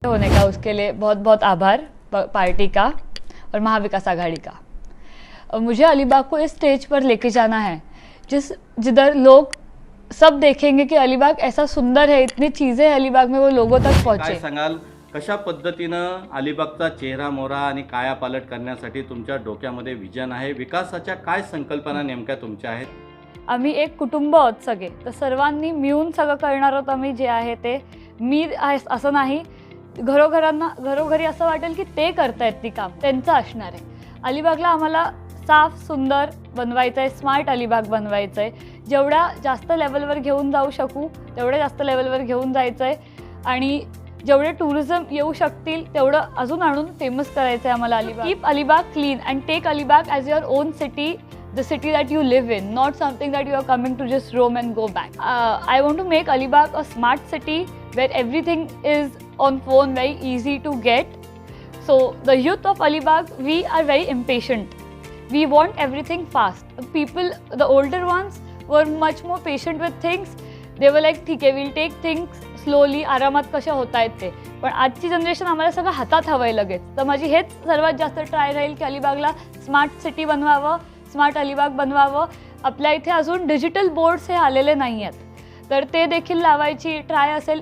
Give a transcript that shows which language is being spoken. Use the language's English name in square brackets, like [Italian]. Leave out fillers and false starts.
[Hindi] होने का उसके लिए बहुत बहुत आभार पार्टी का और महाविकास आघाड़ी का। मुझे अलीबाग को इस स्टेज पर लेके जाना है जिधर लोग सब देखेंगे कि अलीबाग ऐसा सुंदर है, इतनी चीजें हैं अलीबाग में, वो लोगों तक पहुंचे। [Marathi] काय सांगाल, कशा पद्धतीनं अलिबागचा चेहरा मोहरा आणि कायापालट करण्यासाठी तुमच्या डोक्यामध्ये विजन आहे? विकासाच्या काय संकल्पना नेमक्या तुमच्या आहेत? आम्ही एक कुटुंब आहोत सगळे, तर सर्वांनी मिळून सगळं करणार आहोत आम्ही जे आहे ते। मी असं नाही, घरोघरी असं वाटेल की ते करतायत ती काम, त्यांचं असणार आहे। अलिबागला आम्हाला साफ सुंदर बनवायचं आहे, स्मार्ट अलिबाग बनवायचं आहे। जेवढ्या जास्त लेवलवर घेऊन जाऊ शकू तेवढ्या जास्त लेवलवर घेऊन जायचं आहे आणि जेवढे टुरिझम येऊ शकतील तेवढं अजून आणून फेमस करायचं आहे आम्हाला Alibag. [English] Keep Alibag clean and take Alibag as your own city, the city that you live in, not something that you are coming to just roam and go back. I want to make Alibag a smart city where everything is on phone, very easy to get. So the youth of Alibag, we are very impatient. We want everything fast. People, the older ones were much more patient with things. They were like, [Hindi] ठीक है, [English] we'll take things slowly, [Marathi] आरामात कशा होता आहेत ते। पण आजची generation आम्हाला सगळं हातात हवंय लगेच। तर माझी हेच सर्वात जास्त ट्राय राहील की अलिबागला स्मार्ट सिटी बनवावं, स्मार्ट अलिबाग बनवावं। आपल्या इथे अजून डिजिटल बोर्ड्स हे आलेले नाही आहेत, तर ते देखील लावायची ट्राय असेल।